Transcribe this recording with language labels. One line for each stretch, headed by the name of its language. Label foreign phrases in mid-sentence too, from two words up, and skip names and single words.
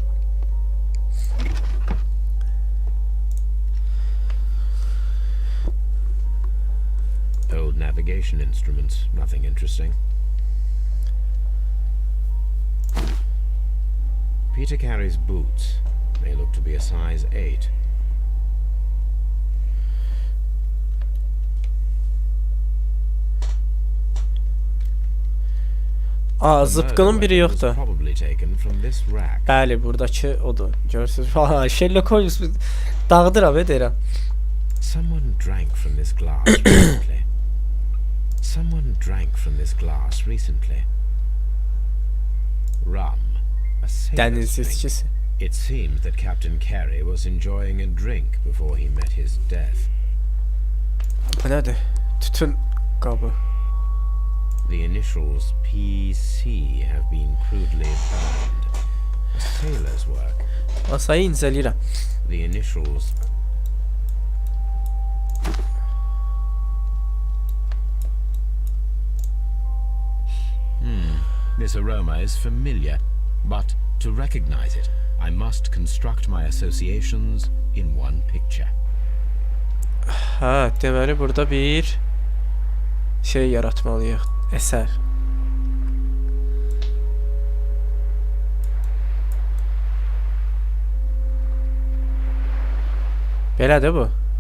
English: Old navigation instruments, nothing interesting. Peter Carey's boots. They look to be a size 8.
Azerbaijani: Aa, zıpkının biri
English: Weapon was
Azerbaijani: yoxdur.
English: probably taken from this rack.
Azerbaijani: Bəli, buradakı odur. Görürsüz. Ha, Sherlock Holmes dağıdır abi deyirəm.
English: Someone drank from this glass recently. Someone drank from this glass recently. Rum. A sailor's
Azerbaijani: Dəniz
English: drink.
Azerbaijani: içkisi.
English: It seems that Captain Carey was enjoying a drink before he met his death.
Azerbaijani: Bu nədir? Tütün qabı.
English: The initials PC have been crudely burned. A sailor's work.
Azerbaijani: Masayı incələyirəm.
English: The initials. This aroma is familiar, but to recognize it, I must construct my associations in one picture.
Azerbaijani: Hə, deməli burada bir şey yaratmalıyıq. Əsər. Belədir bu.